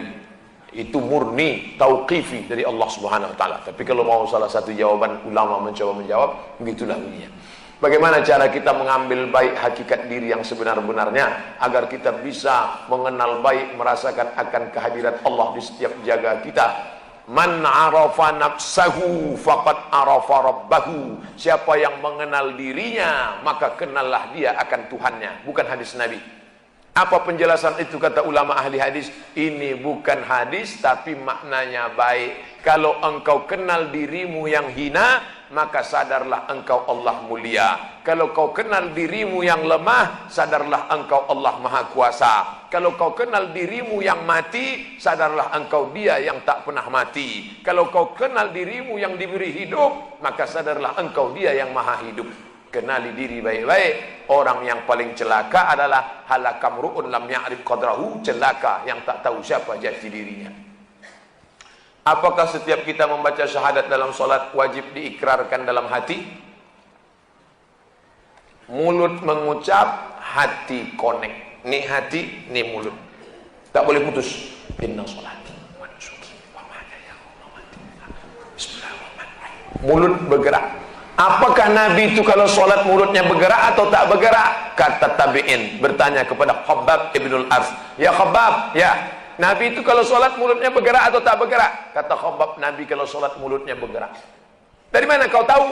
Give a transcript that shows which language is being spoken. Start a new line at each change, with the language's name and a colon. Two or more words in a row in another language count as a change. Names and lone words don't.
Indonesian: Itu murni tauqifi dari Allah
Arabic: سبحانه وتعالى.
Indonesian: Tapi kalau mau salah satu jawaban ulama mencoba menjawab, begitulah bunyinya. Bagaimana cara kita mengambil baik hakikat diri yang sebenar-benarnya agar kita bisa mengenal baik, merasakan akan kehadirat Allah di setiap jaga kita.
Arabic: من عرف نفسه فقد عرف ربه.
Indonesian: Siapa yang mengenal dirinya, maka kenallah dia akan Tuhannya. Bukan hadis Nabi. Apa penjelasan itu kata ulama ahli hadis? Ini bukan hadis tapi maknanya baik. Kalau engkau kenal dirimu yang hina, maka sadarlah engkau Allah mulia. Kalau kau kenal dirimu yang lemah, sadarlah engkau Allah maha kuasa. Kalau kau kenal dirimu yang mati, sadarlah engkau dia yang tak pernah mati. Kalau kau kenal dirimu yang diberi hidup, maka sadarlah engkau dia yang maha hidup. Kenali diri baik-baik. Orang yang paling celaka adalah
Arabic: هلك امرؤ لم يعرف قدره,
Indonesian: celaka yang tak tahu siapa jati dirinya. Apakah setiap kita membaca syahadat dalam solat wajib diikrarkan dalam hati? Mulut mengucap, hati connect. Ni hati, ni mulut. Tak boleh putus.
Arabic: إن صلاتي ونسكي ومحياي ومماتي. بسم الله الرحمن الرحيم.
Indonesian: Mulut bergerak. Apakah Nabi itu kalau sholat mulutnya bergerak atau tak bergerak? Kata tabi'in bertanya kepada Khabbab ibnul Ars, "Ya Khabbab, ya, Nabi itu kalau sholat mulutnya bergerak atau tak bergerak?" Kata Khabbab, "Nabi kalau sholat mulutnya bergerak." Dari mana kau tahu?